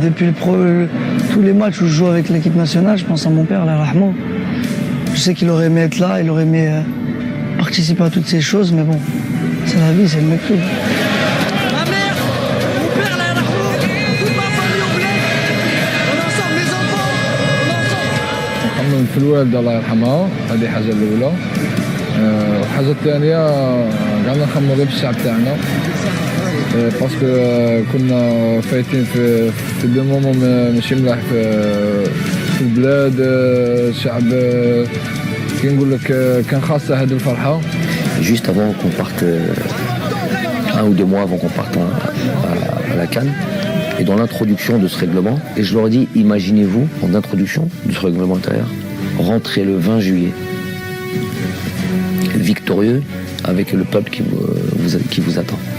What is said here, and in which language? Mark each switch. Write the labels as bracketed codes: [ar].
[fr] Depuis tous les matchs où je joue avec l'équipe nationale, je pense à mon père, Allah yarhamou. Je sais qu'il aurait aimé être là, il aurait aimé participer à toutes ces choses, mais bon, c'est la vie, c'est le mépris. Ma mère, mon père, Allah yarhamou, toute ma famille au bled, on est ensemble, mes enfants, on est ensemble. [ar] نحمل في الوالدة الله يرحمها، هذه حاجة الأولى. والحاجة الثانية قعدنا نخمموا غير بالشعب تاعنا، باسكو كنا فايتين في دو مومون ماشي ملاح في البلاد. الشعب كي نقول لك كان خاصة هذه الفرحة. [fr] Juste avant qu'on parte, 1 ou 2 mois avant qu'on parte à la CAN, et dans l'introduction de ce règlement, et je leur ai dit, imaginez-vous, en introduction de ce règlement intérieur, rentrer le 20 juillet, victorieux, avec le peuple qui vous attend.